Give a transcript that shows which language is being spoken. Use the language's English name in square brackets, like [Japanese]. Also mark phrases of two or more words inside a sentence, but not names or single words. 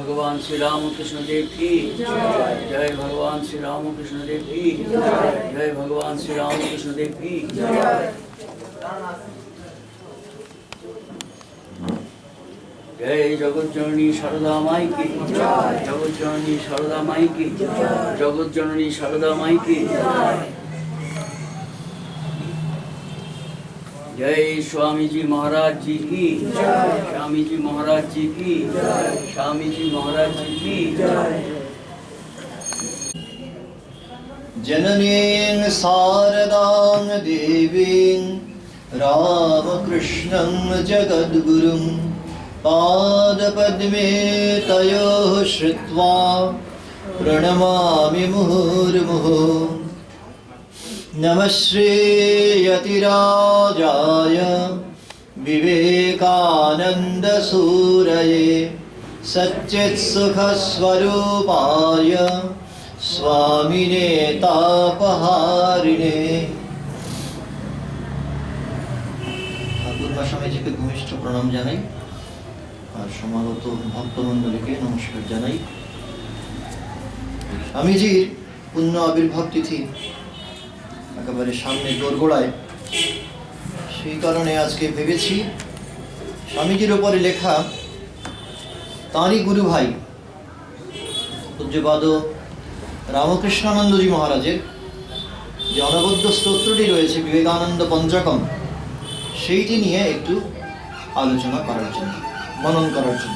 [Hindi] भगवान श्री रामकृष्ण देव की जय भगवान श्री रामकृष्ण देव की जय भगवान श्री रामकृष्ण देव की जय जगत जननी शारदा माई की जगत जननी शारदा माई की जगत जननी शारदा माई की जय स्वामी जी महाराज जी की स्वामी जी महाराज जी की स्वामी जी महाराज जी की [Sanskrit] जननीं शारदां देवीं रामकृष्णं जगद्गुरुं पादपद्मे तयोः श्रुत्वा प्रणमामि मुहुर्मुहुः नमः श्रीयतिराजाय विवेकानन्दसूरये सच्चित्सुखस्वरूपाय स्वामिने तापहारिणे [Bangla] ঠাকুরমা স্বামীজিকে ঘনিষ্ঠ প্রণাম জানাই আর সমাগত ভক্তমণ্ডলীকে নমস্কার জানাই। স্বামীজির পুণ্য আবির্ভাব তিথি একেবারে সামনে দোরগোড়ায়, সেই কারণে আজকে ভেবেছি স্বামীজির উপরে লেখা তাঁরই গুরু ভাই পূজ্যপাদ রামকৃষ্ণানন্দজি মহারাজের যে অনবদ্য স্তোত্রটি রয়েছে বিবেকানন্দ পঞ্চকম, সেইটি নিয়ে একটু আলোচনা করার জন্য, মনন করার জন্য।